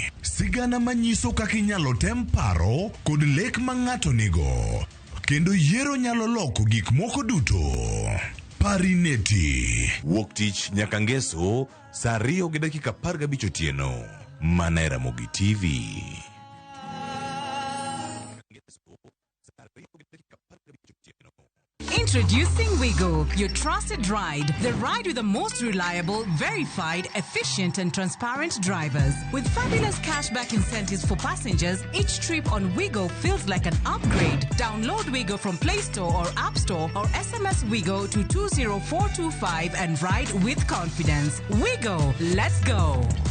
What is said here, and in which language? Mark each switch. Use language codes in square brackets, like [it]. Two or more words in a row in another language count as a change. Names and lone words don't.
[luo] Sigana manyiso kaka inyalo tem paro kod lek ma ng'ato nigo. Kendo yiero nyalo loko gik moko duto. Parineti. Wuok tich nyaka ngeso, saa 2:15 otieno. Mana e Ramogi TV. [en] Introducing Wigo, your trusted ride. The ride with the most reliable, verified, efficient and transparent drivers. With fabulous cashback incentives for passengers, each trip on Wigo feels like an upgrade. Download Wigo from Play Store or App Store or SMS Wigo to 20425 and ride with confidence. Wigo, let's go.